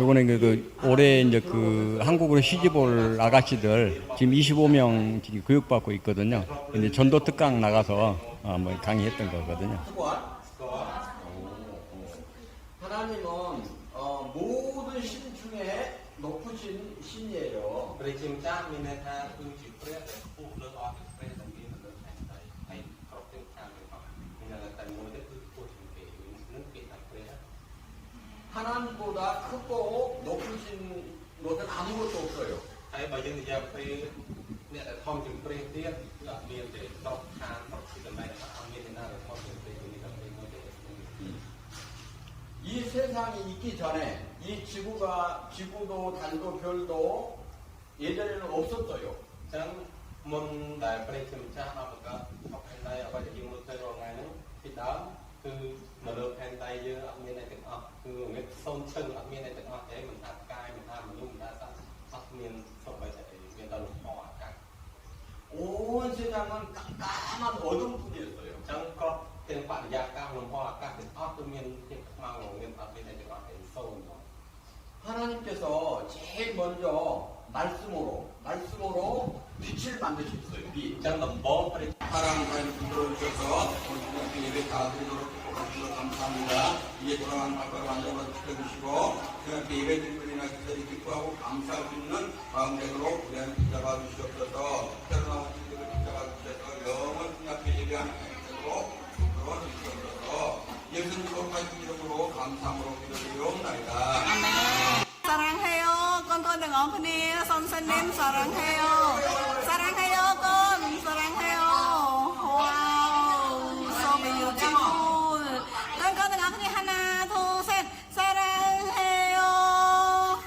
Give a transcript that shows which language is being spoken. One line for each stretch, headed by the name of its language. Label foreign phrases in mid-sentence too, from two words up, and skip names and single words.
Korean: 요거는 그 올해 이제 그 한국으로 시집 올 아가씨들 지금 25명 지금 교육받고 있거든요. 근데 전도 특강 나가서 뭐 강의했던 거거든요. 하나님은 모든 신 중에 높으신 신이에요.
Khmer: ព្រះជាម្ចាស់មានន័យថាគឺជាព្រះដែលខ្ពស់លើអស់ទាំងព្រះដែលមាននៅលើផែនដីហើយគ្រប់ទាំងខាងទាំងអស់មានន័យថាតែមួយទេគឺខ្ពស់ជាងគេនឹងគេថាព្រះ
Korean: 하나님보다 크고 높으신 것은 아무것도 없어요.
Khmer: ហើយបើយើងនិយាយពីអ្នកដែលធំជាងព្រះទៀតគឺអត់មានទេគ្រប់ខាងគ្រប់ទីកន្លែងអត់មានអ្នកណាដែលធំជាងព្រះនេះតែព្រះមួយទេ
Korean: 이 세상이 있기 전에 이 지구도 달도 별도 예전에는 없었어요.
Khmer: អញ្ចឹងមុនដែលព្រះជាម្ចាស់បានបង្កើតអបផែនដីអ្វីដែលយើងមើលឃើញរាល់ថ្ងៃហ្នឹងពីដើមគឺនៅលើផែនដីយើងអត់មានអីទាំងអស់គឺមានសូនឈឹងអត់មានអីទាំងអស់ទេមិនថាកាយមិនថាមនុស្សមិនថាសត្វអត់មានសូម្បីតែអីមានតែលំហអាកាស
Korean: 온 세상은 깜깜한 어둠뿐이었어요.
Khmer: អញ្ចឹងក៏ទាំងបរិយាកាសលំហអាកាសទាំងអស់គឺមានភាពខ្មៅងងឹតអត់មានអីទាំងអស់ទេសូន្យ
Korean: 하나님께서 제일 먼저 말씀으로 빛을 만드셨어요. 빛.
Khmer: អញ្ចឹងដំបូងព្រះ
Korean: 사랑하는 들어주셔서 우리 주님께 예배 다 드리도록 축복하시고 감사합니다. 이제 돌아간 발걸음 안전으로 지켜주시고 주님께 예배 드리는 기사를 기뻐하고 감사할 수 있는 마음 되도록 우리한테 붙잡아 주시옵소서. 새로 나온 친구를 붙잡아 주셔서 영원 주님 앞에 예배하는 되도록 주시옵소서. 예수님 거룩하신 이름으로 감사함으로 기도드리옵나이다. 사랑해요.
Vietnamese: con đừng ổn kia son sinh em 사랑해요.
Korean: 사랑해요 con. 사랑해요.
English: Wow. So beautiful.
Vietnamese: con đừng ổn kia
Korean: 하나 둘 셋. 사랑해요.